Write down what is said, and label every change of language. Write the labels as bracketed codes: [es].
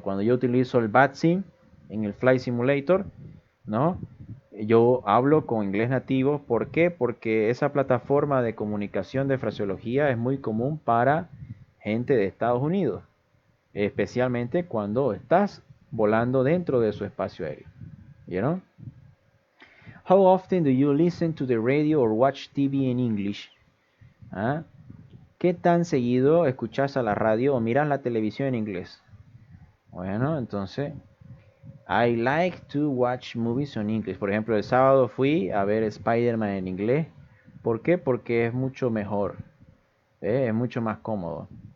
[es] Cuando yo utilizo el VATSIM en el Flight Simulator, ¿no? Yo hablo con inglés nativo. ¿Por qué? Porque esa plataforma de comunicación de fraseología es muy común para gente de Estados Unidos, especialmente cuando estás volando dentro de su espacio aéreo. ¿Vieron? [en] How often do you listen to the radio or watch TV in English? [es] ¿Ah? ¿Qué tan seguido escuchas a la radio o miras la televisión en inglés? Bueno, entonces, [en] I like to watch movies in English. [es] Por ejemplo, el sábado fui a ver Spider-Man en inglés. ¿Por qué? Porque es mucho mejor. Es mucho más cómodo.